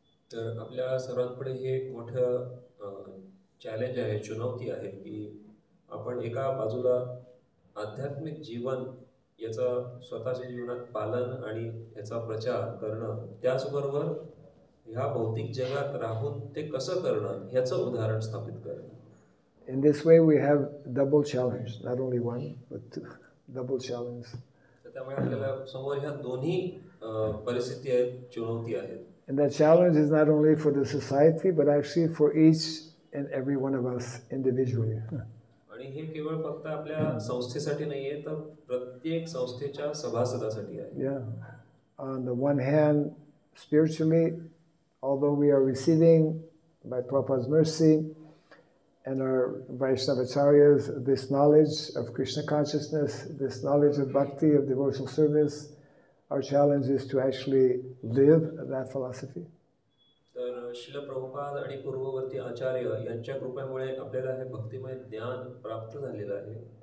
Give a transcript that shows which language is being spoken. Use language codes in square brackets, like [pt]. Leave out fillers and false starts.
[mr] तर आपल्या सर्वांपुढे हे एक मोठं चॅलेंज आहे, चुनौती आहे की आपण एका बाजूला आध्यात्मिक जीवन याचं स्वतःच्या जीवनात पालन आणि याचा प्रचार करणं, त्याचबरोबर ह्या भौतिक जगात राहून ते कसं करणं ह्याचं उदाहरण स्थापित करणं. [en] In this way, we have double challenge, not only one, but two, double challenge. [mr] तर त्यामुळे आपल्याला समोर ह्या दोन्ही परिस्थिती आहेत, चुनौती आहेत. [en] And that challenge is not only for the society, but actually for each and every one of us individually. [mr] आणि हे केवळ फक्त आपल्या संस्थेसाठी नाहीये, तर प्रत्येक संस्थेच्या सभासदासाठी आहे. [en] Yeah. On the one hand, spiritually, although we are receiving by Prabhupada's mercy and our Vaishnavacharyas this knowledge of Krishna consciousness, this knowledge of bhakti, of devotional service, our challenge is to actually live that philosophy. [mr] तर श्रील प्रभुपाद आणि पूर्ववर्ती आचार्य यांच्या कृपेमुळे आपल्याला हे भक्तिमय ज्ञान प्राप्त झालेलं आहे.